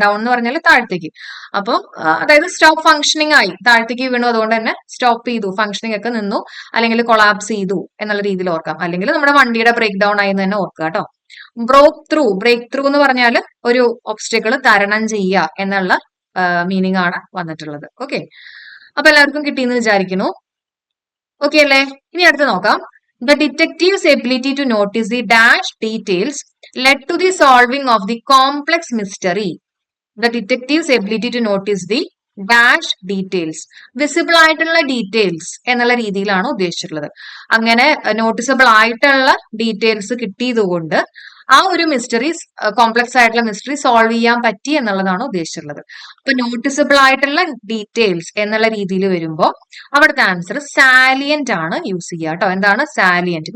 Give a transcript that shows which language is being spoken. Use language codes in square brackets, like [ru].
[ml] Down എന്ന് പറഞ്ഞാൽ താഴത്തേക്ക്. അപ്പൊ അതായത് സ്റ്റോപ്പ് ഫംഗ്ഷനിങ് ആയി, താഴത്തേക്ക് വീണു, അതുകൊണ്ട് തന്നെ സ്റ്റോപ്പ് ചെയ്തു, ഫംഗ്ഷനിങ് ഒക്കെ നിന്നു, അല്ലെങ്കിൽ കൊളാപ്സ് ചെയ്തു എന്നുള്ള രീതിയിൽ ഓർക്കാം. അല്ലെങ്കിൽ നമ്മുടെ വണ്ടിയുടെ ബ്രേക്ക് ഡൗൺ ആയി എന്ന് തന്നെ ഓർക്കുക കേട്ടോ. ബ്രേക്ക് ത്രൂ എന്ന് പറഞ്ഞാൽ ഒരു ഒബ്സ്റ്റക്കിൾ തരണം ചെയ്യുക എന്നുള്ള മീനിങ് ആണ് വന്നിട്ടുള്ളത്. ഓക്കെ, അപ്പൊ എല്ലാവർക്കും കിട്ടിയെന്ന് വിചാരിക്കുന്നു. ഓക്കെ അല്ലേ. ഇനി അടുത്ത് നോക്കാം. [en] The detective's ability to notice the dash details led to the solving of the complex mystery. The detective's ability to notice the dash details, [ml] visible ആയിട്ടുള്ള ഡീറ്റെയിൽസ് എന്നുള്ള രീതിയിലാണ് ഉദ്ദേശിച്ചിട്ടുള്ളത്. അങ്ങനെ നോട്ടിസബിൾ ആയിട്ടുള്ള ഡീറ്റെയിൽസ് കിട്ടിയതുകൊണ്ട് ആ ഒരു മിസ്റ്ററി, കോംപ്ലക്സ് ആയിട്ടുള്ള മിസ്റ്ററി സോൾവ് ചെയ്യാൻ പറ്റി എന്നുള്ളതാണ് ഉദ്ദേശിച്ചിട്ടുള്ളത്. അപ്പൊ നോട്ടിസബിൾ ആയിട്ടുള്ള ഡീറ്റെയിൽസ് എന്നുള്ള രീതിയിൽ വരുമ്പോൾ അവിടുത്തെ ആൻസർ സാലിയന്റ് ആണ് യൂസ് ചെയ്യുക കേട്ടോ. എന്താണ് സാലിയന്റ്?